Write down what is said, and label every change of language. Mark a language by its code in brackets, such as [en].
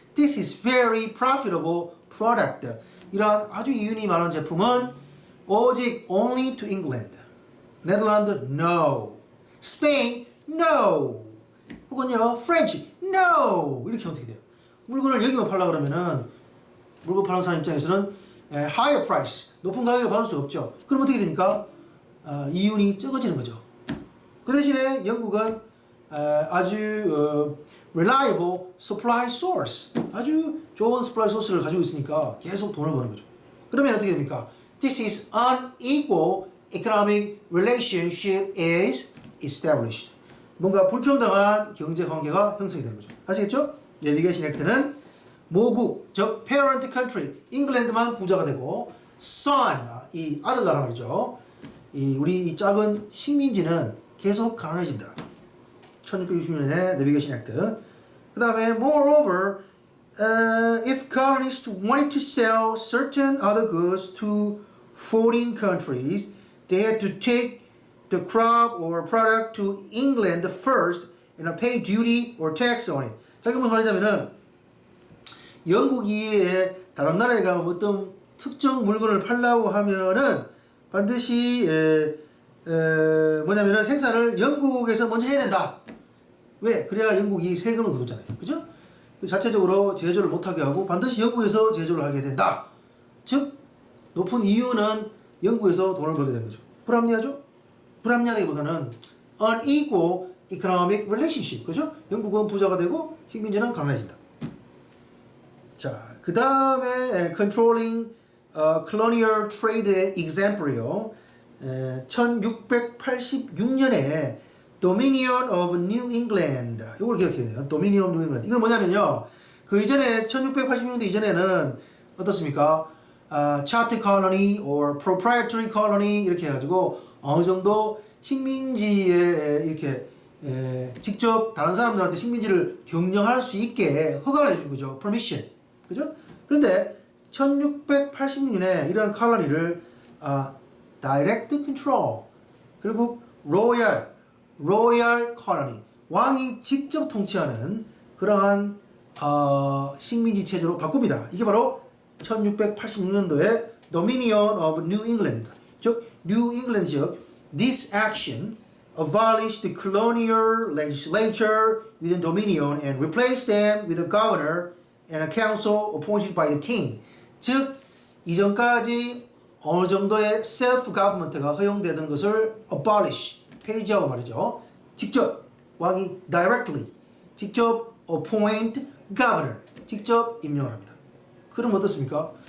[en] This is very profitable product. [ko] 이러한 아주 이윤이 많은 제품은 오직 [en] only to England. [ko] 네덜란드 no. 스페인 no. 혹은요 French no. 이렇게 어떻게 돼요? 물건을 여기만 팔라 그러면은 물건 파는 사람 입장에서는 [en] higher price, [ko] 높은 가격을 받을 수 없죠. 그럼 어떻게 됩니까? 이윤이 적어지는 거죠. 그 대신에 영국은 아주 [en] reliable supply source, [ko] 아주 좋은 supply source를 가지고 있으니까 계속 돈을 버는 거죠. 그러면 어떻게 됩니까? [en] This is unequal economic relationship is established. [ko] 뭔가 불평등한 경제 관계가 형성이 되는 거죠. 아시겠죠? 내비게이션 액트는 모국, 즉 [en] parent country, [ko] 잉글랜드만 부자가 되고 son, 이 아들 나라 말이죠. 우리 이 작은 식민지는 계속 가난해진다. 1660년에 내비게이션 액트. 그 다음에 [en] moreover, if colonists wanted to sell certain other goods to foreign countries, they had to take the crop or product to England first and pay duty or tax on it. [ko] 자, 이게 무슨 말이냐면은 영국이 다른 나라에 가면 어떤 특정 물건을 팔려고 하면은 반드시 뭐냐면은 생산을 영국에서 먼저 해야 된다. 왜? 그래야 영국이 세금을 거두잖아요. 그죠? 자체적으로 제조를 못하게 하고 반드시 영국에서 제조를 하게 된다. 즉 높은 이유는 영국에서 돈을 벌게 되는 거죠. 불합리하죠? 불합리하기보다는 [en] unequal economic relationship. [ko] 그죠? 영국은 부자가 되고 식민지는 가난해진다. 자, 그 다음에 [en] controlling colonial trade [ko] 의 example이요. 1686년에 Dominion of New England. 이걸 기억해야 돼요. Dominion of New England. 이건 뭐냐면요. 그 이전에 1686년도 이전에는 어떻습니까? [en] Charter colony or proprietary colony [ko] 이렇게 해가지고 어느 정도 식민지에 이렇게 직접 직접 다른 사람들한테 식민지를 경영할 수 있게 허가를 해준 거죠. permission. 그죠? 그런데 1686년에 이러한 컬러니를 [en] direct control, [ko] 결국 royal colony, 왕이 직접 통치하는 그러한 식민지 체제로 바꿉니다. 이게 바로 1686년도에 Dominion of New England, 즉 New England 지역. [en] This action abolished the colonial legislature within Dominion and replaced them with a governor and a council appointed by the king. [ko] 즉 이전까지 어느 정도의 self-government가 허용되던 것을 abolish, 폐지하고 말이죠. 직접 왕이 directly, 직접 [en] appoint governor, [ko] 직접 임명을 합니다. 그럼 어떻습니까?